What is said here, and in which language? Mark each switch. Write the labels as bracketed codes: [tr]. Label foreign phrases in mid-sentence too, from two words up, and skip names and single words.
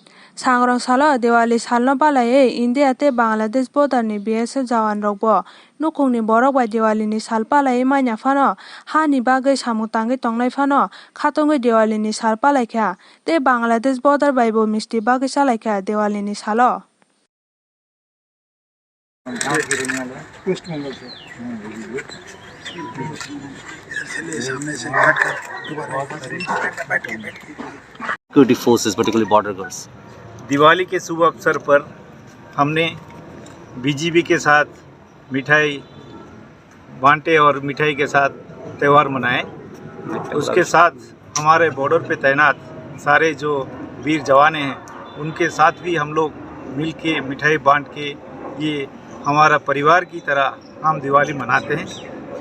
[trp] सांग्रं सालो दिवाली सालनो बालायै इंडिया ते बांग्लादेश border ni BSF jawan rok bo nukungni borok bai Diwali ni sal palai maina phano hani bagui samung tangui tongnai phano khatungui Diwali ni sal palaikha te Bangladesh border bai bo misti bagui chalaikha Diwali ni salo। [en] Security forces, particularly border guards। [hi] दिवाली के शुभ अवसर पर हमने बीजीबी के साथ मिठाई बांटे और मिठाई के साथ त्यौहार मनाए। उसके साथ हमारे बॉर्डर पे तैनात सारे जो वीर जवान हैं उनके साथ भी हम लोग मिल के मिठाई बांट के ये हमारा परिवार की तरह हम दिवाली मनाते हैं।